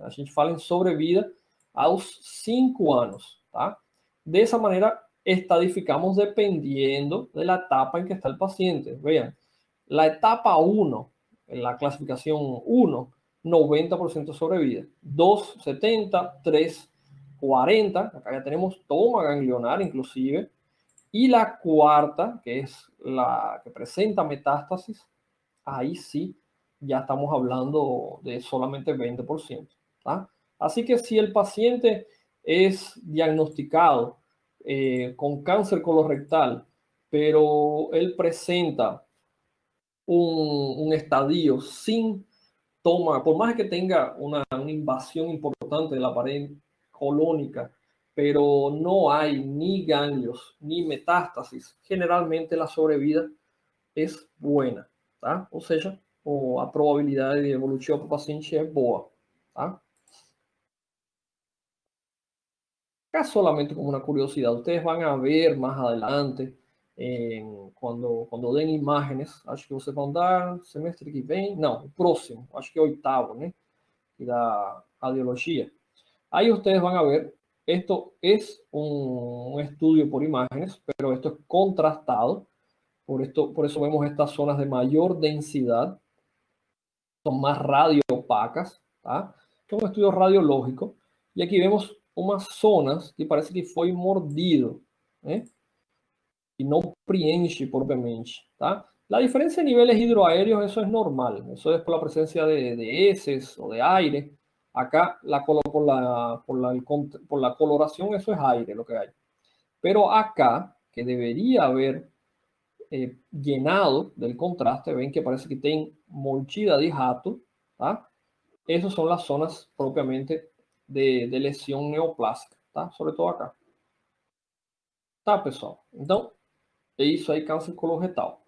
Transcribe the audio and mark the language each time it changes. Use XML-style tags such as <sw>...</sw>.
<pt>A gente fala em sobrevida aos 5 anos, tá? Dessa maneira,</pt> <es>estadificamos dependiendo de la etapa en que está el paciente. Vean, la etapa 1, en la clasificación 1, 90% sobrevida. 2, 70, 3, 40. Acá ya tenemos toma ganglionar inclusive. Y la cuarta, que es la que presenta metástasis, ahí sí ya estamos hablando de solamente 20%. ¿tá? Así que si el paciente es diagnosticado con cáncer colorectal, pero él presenta un estadio sin toma, por más que tenga una invasión importante de la pared colónica, pero no hay ni ganglios ni metástasis, generalmente la sobrevida es buena, tá?</es> <pt>Ou seja, a probabilidade de evolução para o paciente é boa, tá?</pt> <es>Acá solamente como una curiosidad, ustedes van a ver más adelante, cuando den imágenes,</es> <pt>acho que vocês vão dar semestre que vem, não, o próximo, acho que é oitavo, né? Da radiología.</pt> <es>Ahí ustedes van a ver, esto es un estudio por imágenes, pero esto es contrastado, por eso vemos estas zonas de mayor densidad, son más radioopacas, ¿tá? Es un estudio radiológico, y aquí vemos</es> <pt>umas zonas que parece que foi mordido, né?</pt> <es>Y no</es> <pt>preenche</pt> <es>propiamente, ¿tá? La diferencia de niveles hidroaéreos, eso es normal, eso es por la presencia de heces o de aire. Acá por la coloración, eso es aire lo que hay. Pero acá, que debería haber llenado del contraste, ven que parece que</es> <pt>tem molchida de jato,</pt> <es>¿tá? Esas son las zonas propiamente de lesión neoplásica, tá? Sobre todo acá.</es> <pt>Tá, pessoal? Então, é isso aí, câncer coloretal.</pt>